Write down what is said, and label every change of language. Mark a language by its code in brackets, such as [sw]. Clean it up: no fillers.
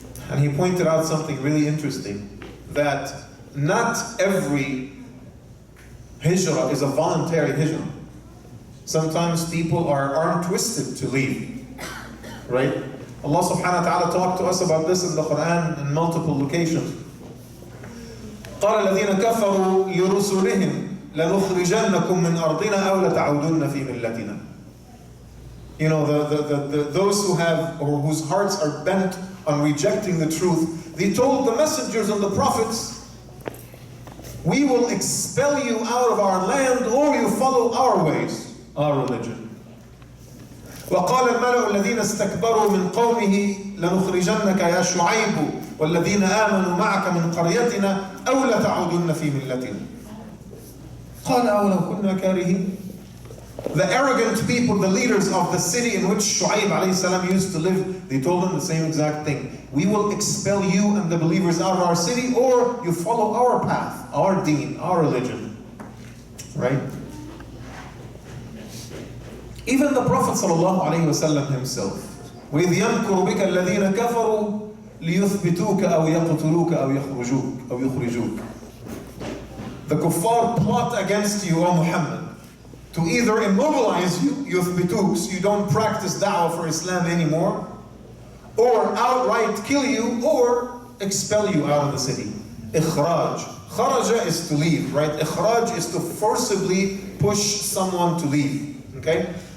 [en] And he pointed out something really interesting, that not every hijrah is a voluntary hijrah. Sometimes people are arm twisted to leave, right? Allah subhanahu wa ta'ala talked to us about this in the Quran in multiple locations. [ar] قال الذين كفروا لرسلهم لنخرجنكم من أرضنا أو لتعودن في ملتنا. [en] You know, those who have, or whose hearts are bent on rejecting the truth, they told the messengers and the prophets, we will expel you out of our land, or you follow our ways, our religion. [ar] وقال الملأ الذين استكبروا من قومه لنخرجنك يا شعيب والذين آمنوا معك من قريتنا أو لتعودن في ملتنا. قال أولو كنا كارهين. [en] The arrogant people, the leaders of the city in which Shu'aib alayhi salam used to live, they told him the same exact thing. We will expel you and the believers out of our city, or you follow our path, our deen, our religion. Right? Even the Prophet sallallahu alayhi wasallam himself, [ar] وَإِذْ يَمْكُرُ بِكَ الَّذِينَ كَفَرُوا لِيُثْبِتُوكَ أَوْ يَقْتُلُوكَ أَوْ يُخْرِجُوكَ. [en] The kuffar plot against you, O Muhammad, to either immobilize you, yuthbituk, so you don't practice da'wah for Islam anymore, or outright kill you, or expel you out of the city. Ikhraj. Kharaja is to leave, right? Ikhraj is to forcibly push someone to leave, okay?